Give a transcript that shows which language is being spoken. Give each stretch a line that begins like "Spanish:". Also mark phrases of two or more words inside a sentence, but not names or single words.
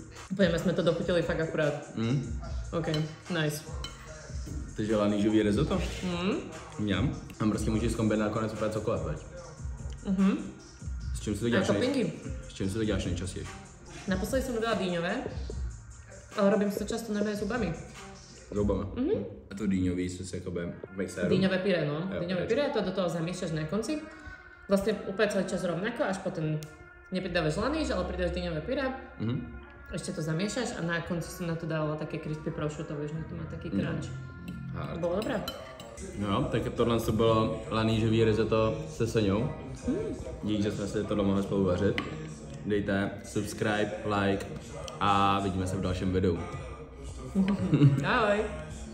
Czech: Pojďme, jsme to dochutili fakt akurát.
English: OK, nice.
Czech: Takže lanížový risotto. Mňam. Tam prostě můžeš zkombinovat nakonec úplně cokoliv, veď? S čím si to děláš? A toppingy. S čím si to děláš nejčastěji? Naposledy jsem dodala dýňové.
Slovak: Ale robím si to často normálne zubami.
Czech: Zubama.
Slovak: A to dýňový sú si akoby mixéru. Dýňové pyré, no. Dýňové pyré, to do toho zamiešaš na konci. Vlastne úplne celý čas rovnako, až potom nepridávaš laníž, ale pridáš dýňové pyré. Ešte to zamiešaš a na konci som na to dala také
English: crispy prosciutto,
Slovak: vieš, na to má taký crunch. Bolo dobré. No,
Czech: tak tohle to bylo lanížový risotto se Soňou. Díky, že jsme si tohle mohli spolu vařit. Dejte subscribe, like a vidíme se v dalším videu. Ahoj.